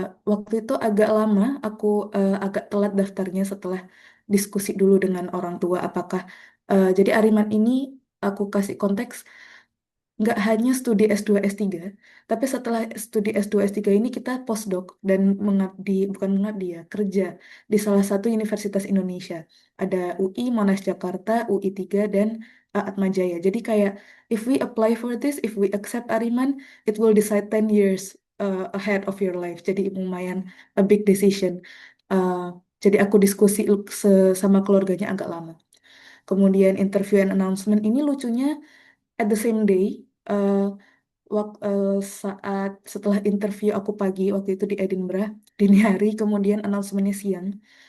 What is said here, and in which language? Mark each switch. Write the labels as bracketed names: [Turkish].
[Indonesian] Waktu itu agak lama, aku agak telat daftarnya setelah diskusi dulu dengan orang tua apakah jadi Ariman ini aku kasih konteks nggak hanya studi S2 S3, tapi setelah studi S2 S3 ini kita postdoc dan mengabdi, bukan mengabdi ya, kerja di salah satu universitas Indonesia. Ada UI, Monash Jakarta, UI 3 dan Atmajaya. Jadi kayak, [English] if we apply for this, if we accept Ariman, it will decide 10 years ahead of your life. [Indonesian] Jadi lumayan [English] a big decision. [Indonesian] Uh, jadi aku diskusi sama keluarganya agak lama. Kemudian [English] interview and announcement [Indonesian] ini lucunya [English] at the same day, [Indonesian] uh, saat setelah interview aku pagi waktu itu di Edinburgh dini hari, kemudian announcementnya siang.